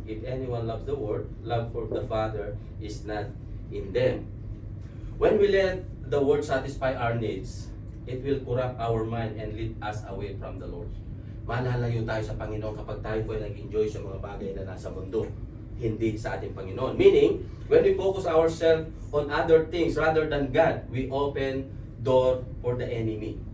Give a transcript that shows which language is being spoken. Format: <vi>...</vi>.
<en>If anyone loves the world, love for the Father is not in them. When we let the world satisfy our needs, it will corrupt our mind and lead us away from the Lord.</en> <tl>Malalayo tayo sa Panginoon kapag tayo po ay nag-enjoy sa mga bagay na nasa mundo, hindi sa ating Panginoon.</tl> <en>Meaning, when we focus ourselves on other things rather than God, we open door for the enemy.</en>